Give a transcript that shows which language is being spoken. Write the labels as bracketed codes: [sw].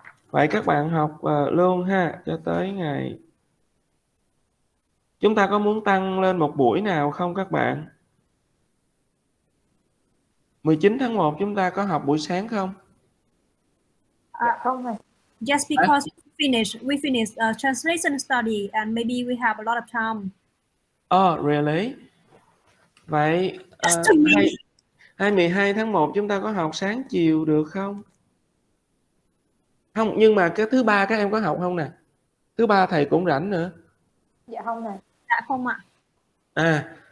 [vi] Vậy các bạn học luôn ha, cho tới ngày. Chúng ta có muốn tăng lên một buổi nào không các bạn? 19 tháng 1 chúng ta có học buổi sáng không? Không rồi. [en] Just because we finish translation study and maybe we have a lot of time. Oh, really? [vi] Vậy 12 tháng 1 chúng ta có học sáng chiều được không? Không, nhưng mà cái thứ ba các em có học không nè? Thứ ba thầy cũng rảnh nữa. Dạ không này. Dạ không ạ.